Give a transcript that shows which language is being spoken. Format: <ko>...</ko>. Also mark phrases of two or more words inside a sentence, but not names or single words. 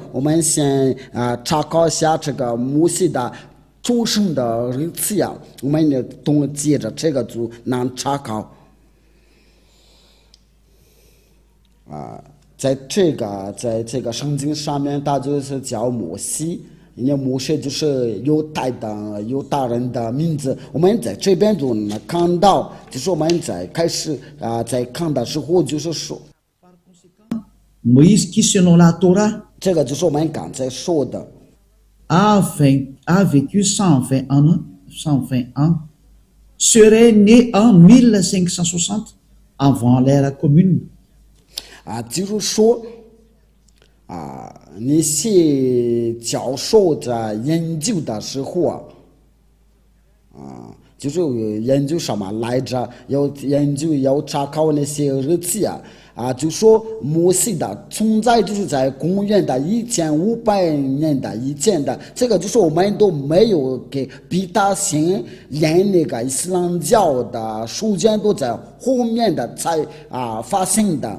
<zh>我们先查考一下这个摩西的出生的日期呀，我们也懂接着这个就能查考在这个圣经上面，它就是叫摩西。因为摩西就是犹大人的名字，我们在这边就能看到，就是我们在开始在看的时候，就是说</zh> <fr>Moïse qui selon la Torah</fr> <zh>这个就是我们刚才说的</zh> <fr>a vécu 120 ans, serait né en 1560 avant l'ère commune.</fr> <zh>就是说那些教授在研究的时候就是研究什么来着？要查考那些日期就说摩西的存在就是在公元的1500年的以前的，这个就是我们都没有给比他先连那个伊斯兰教的书卷都在后面的才发生的。</zh>